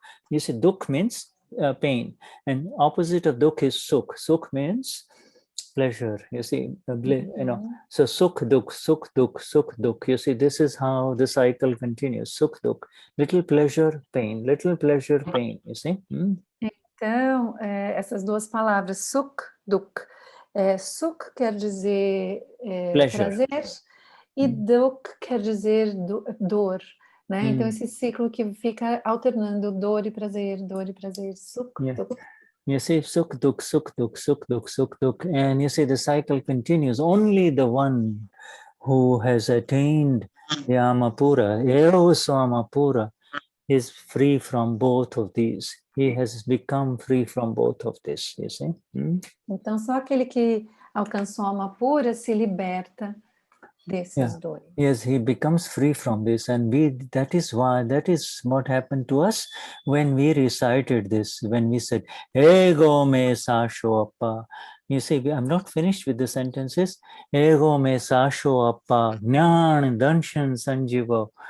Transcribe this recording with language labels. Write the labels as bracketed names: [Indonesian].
[English] You see, dukh means pain, and opposite of dukh is sukh. Sukh means pleasure. You see, so sukh dukh. You see, this is how the cycle continues. Sukh dukh, little pleasure, pain, little pleasure, pain. You see. [Portuguese] Então, essas duas palavras, sukh dukh. Sukh quer dizer prazer e dukh quer dizer dor. Né? Então, esse ciclo que fica alternando dor e prazer, sukh, dukh. [English] You see, sukh dukh, sukh dukh, sukh dukh, sukh dukh. And you see, the cycle continues. Only the one who has attained the Amapura, Ero Swamapura, is free from both of these. He has become free from both of this, you see. [Portuguese] Então, só aquele que alcançou a Amapura se liberta desses dores. [English] Yes, he becomes free from this, and that is what happened to us when we recited this, when we said, Ego me Saashao Appa. You see, I'm not finished with the sentences. Ego me Saashao Appa, Gnani Danshan Sanjiva.